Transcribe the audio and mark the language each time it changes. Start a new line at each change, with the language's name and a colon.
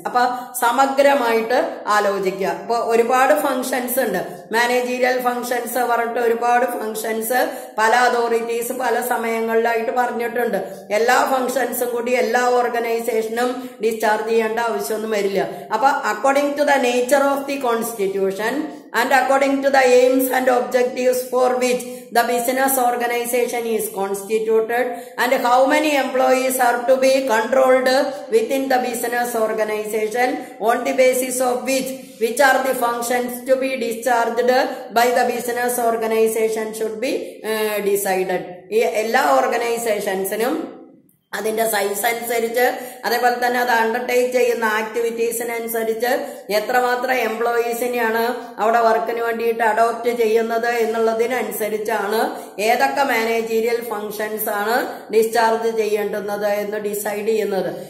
Malayalam: അപ്പൊ സമഗ്രമായിട്ട് ആലോചിക്കുക. ഇപ്പൊ ഒരുപാട് ഫംഗ്ഷൻസ് ഉണ്ട്. മാനേജീരിയൽ ഫംഗ്ഷൻസ് പറഞ്ഞിട്ട് ഒരുപാട് ഫംഗ്ഷൻസ് പല അതോറിറ്റീസ് പല സമയങ്ങളിലായിട്ട് പറഞ്ഞിട്ടുണ്ട്. എല്ലാ ഫംഗ്ഷൻസും കൂടി എല്ലാ ഓർഗനൈസേഷനും ഡിസ്ചാർജ് ചെയ്യേണ്ട ആവശ്യമൊന്നും വരില്ല. അപ്പൊ
English: According to the nature of the constitution and according to the aims and objectives for which the business organization is constituted and how many employees are to be controlled within the business organization, on the basis of which are the functions to be discharged by the business organization should be decided.
Malayalam: ഈ എല്ലാ ഓർഗനൈസേഷൻസിനും അതിന്റെ size അനുസരിച്ച്, അതേപോലെ തന്നെ അത് undertake ചെയ്യുന്ന ആക്ടിവിറ്റീസിനനുസരിച്ച് എത്രമാത്രം എംപ്ലോയീസിനെയാണ് അവിടെ വർക്കിന് വേണ്ടിയിട്ട് അഡോപ്റ്റ് ചെയ്യുന്നത് എന്നുള്ളതിനനുസരിച്ചാണ് ഏതൊക്കെ മാനേജീരിയൽ ഫംഗ്ഷൻസ് ആണ് ഡിസ്ചാർജ് ചെയ്യേണ്ടുന്നത് എന്ന് ഡിസൈഡ് ചെയ്യുന്നത്.